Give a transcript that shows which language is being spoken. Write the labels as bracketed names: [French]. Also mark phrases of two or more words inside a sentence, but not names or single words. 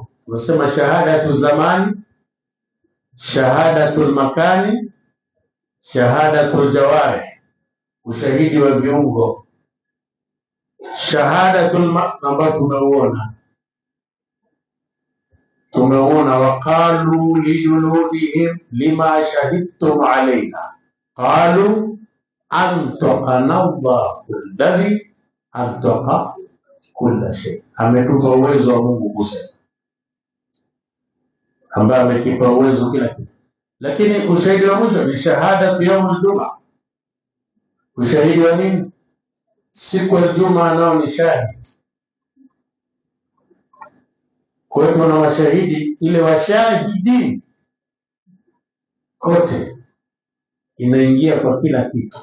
[Swahili] Tunasema [Arabic] شهادة الزمان, شهادة المكان, شهادة الجوارح, [Swahili] ushahidi wa viungo. [Arabic] شهادة [Swahili] ambayo tumeuona [Arabic] وقالوا لجلودهم لم شهدتم علينا قالوا أنطقنا الله الذي أنطق كل شيء. [Swahili] Ametupa uwezo wa Mungu kusema, ambaye amekipa uwezo kila kitu. Lakini ushahidi wa mwisho ni [Arabic] شهادة يوم الجمعة. [Swahili] Ushahidi wa nini? Siku ya Ijumaa nao ni shahidi. Kwa hiyo tuna washahidi, ile washahidi kote inaingia kwa kila kitu.